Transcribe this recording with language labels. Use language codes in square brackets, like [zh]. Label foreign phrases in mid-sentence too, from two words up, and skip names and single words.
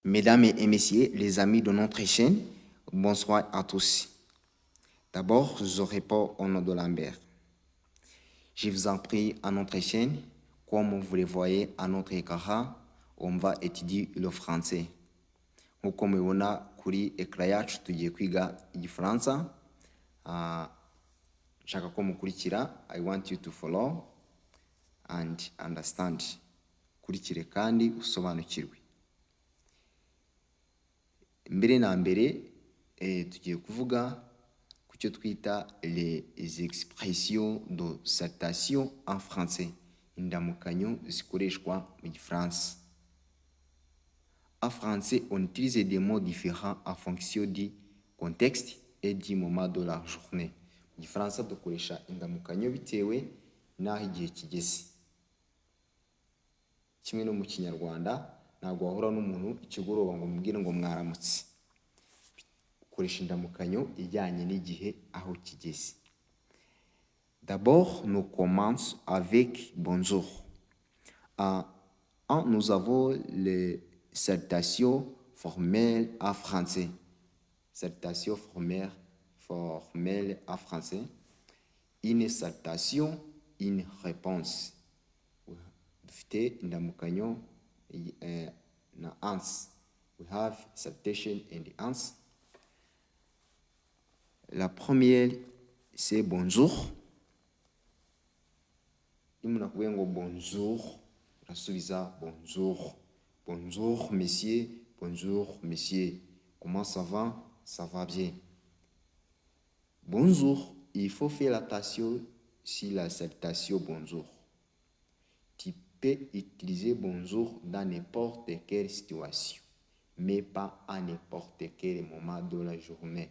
[fr] Mesdames et messieurs, les amis de notre chaîne, bonsoir à tous. D'abord, je réponds au nom de Lambert. Je vous en prie à notre chaîne, comme vous le voyez à notre écran, on va étudier le français. [rw] Nk'uko mubibona kuri ekara yacu tugiye kwiga igifaransa. Nshaka ko mukurikira. [en] I want you to follow and understand. [rw] Kurikire kandi usobanukirwe. Mbere na mbere tugiye kuvuga ku cyo twita [fr] les expressions de salutation en français, [rw] indamukanyo zikoreshwa mu gifaransa. [fr] En français, on utilise des mots différents en fonction du contexte et du moment de la journée. [rw] Mu gifaransa dukoresha indamukanyo bitewe n'aho igihe kigeze. Kimwe no mu kinyarwanda ntabwo wahura n'umuntu ikigoroba ngo umubwire ngo mwaramutse. Ukoresha indamukanyo ijyanye n'igihe aho kigeze. [fr] D'abord, nous commençons avec bonjour. Nous avons les salutations formelles en français. Salutations formelles en français. Une salutation, une réponse. [rw] Dufite indamukanyo na answer. [en] We have salutation and answer. [fr] La première, c'est bonjour. [rw] Iyo umuntu akubwiye ngo bonjour, urasubiza bonjour. [fr] Bonjour monsieur, bonjour monsieur. Comment ça va? Ça va bien. Bonjour, il faut faire attention sur la salutation bonjour. Tu peux utiliser bonjour dans n'importe quelle situation, mais pas à n'importe quel moment de la journée.